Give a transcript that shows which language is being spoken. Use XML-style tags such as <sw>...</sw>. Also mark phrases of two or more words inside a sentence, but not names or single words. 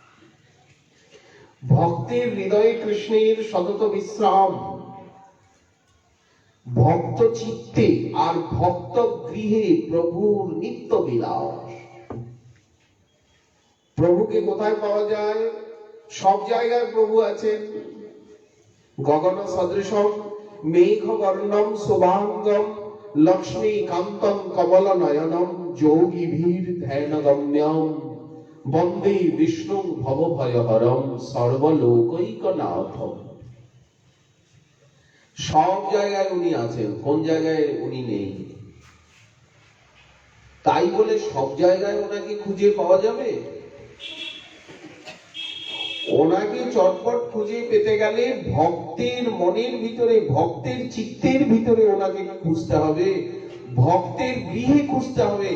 <bn>ভক্তের হৃদয়ে কৃষ্ণের সতত বিশ্রাম, ভক্ত চিত্তে আর ভক্ত গৃহে প্রভুর নিত্য বিলাস। প্রভুকে কোথায় পাওয়া যায়? সব জায়গায় প্রভু আছেন।</bn> <sa>গগন সদৃশম মেঘ বর্ণম শুভাঙ্গম লক্ষ্মী কান্তম কমল নয়নম যোগীভীর ধ্যান গম্যম বন্দে বিষ্ণু ভবভয়হরম সর্বলোকৈকনাথম।</sa> <bn>সব জায়গায় উনি আছেন, কোন জায়গায় উনি নেই? তাই বলে সব জায়গায় ওনাকে খুঁজে পাওয়া যাবে? ওনাকে চটপট খুঁজে পেতে গেলে ভক্তের মনের ভিতরে, ভক্তের চিত্তের ভিতরে ওনাকে খুঁজতে হবে, ভক্তের গৃহে খুঁজতে হবে।</bn>